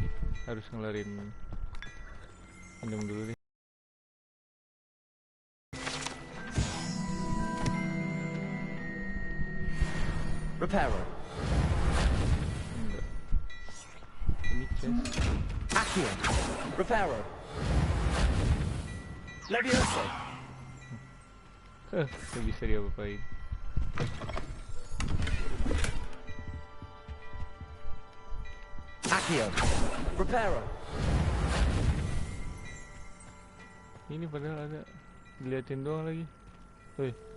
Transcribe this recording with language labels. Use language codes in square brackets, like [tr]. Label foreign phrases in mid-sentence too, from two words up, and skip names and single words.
[id] Harus ngelarin minum dulu deh. Reparo. Enggak. Ini chest. Accio. Reparo. Levioso. Gak bisa diapa-apain. Accio. Reparo. Ini padahal ada. Diliatin doang lagi. Woi.